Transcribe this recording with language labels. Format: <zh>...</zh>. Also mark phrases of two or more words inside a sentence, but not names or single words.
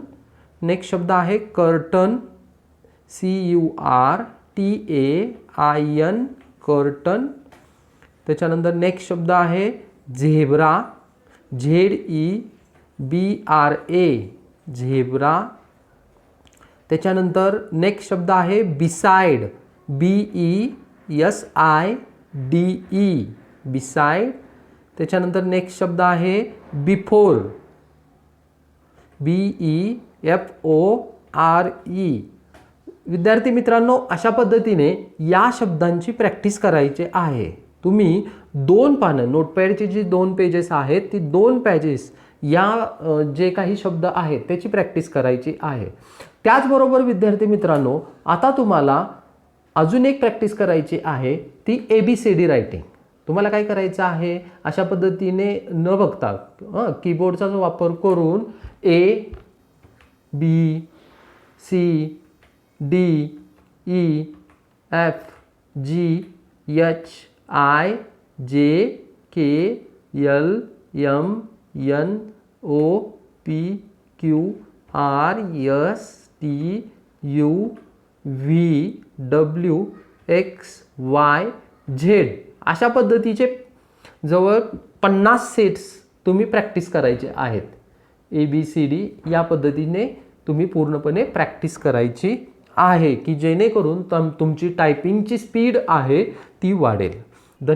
<mr>नेक्स्ट शब्द आहे कर्टन, CURTAIN, कर्टन. त्याच्यानंतर नेक्स्ट शब्द आहे झेब्रा, ZEBRA, झेब्रा. त्याच्यानंतर नेक्स्ट शब्द आहे बिसाइड, BESIDE, बिसाइड. त्याच्यानंतर नेक्स्ट शब्द आहे बिफोर, BEFORE. विद्यार्थी मित्रांनो, अशा पद्धतीने या शब्दांची प्रॅक्टिस करायची आहे. तुम्ही 2 पानं, नोटपॅडची जी 2 पेजेस आहेत ती 2 पेजेस या जे काही शब्द आहेत त्याची प्रॅक्टिस करायची आहे. त्याचबरोबर विद्यार्थी मित्रांनो, आता तुम्हाला अजून एक प्रॅक्टिस करायची आहे, ती</mr> <en>ABCD writing.</en> <mr>तुम्हाला काय करायचं आहे, अशा पद्धतीने न बघता कीबोर्डचा वापर करून</mr> <en>A, B, C, D, E, F, G, H, I, J, K, L, M, N, O, P, Q, R, S, T, U, VWXYZ</en> <mr>अशा पद्धतीचे जवळ 50 सेट्स तुम्ही प्रॅक्टिस करायचे आहेत. ABCD या पद्धतीने तुम्ही पूर्णपणे प्रॅक्टिस करायची आहे की जेणेकरून तुमची टायपिंगची स्पीड आहे ती वाढेल.</mr>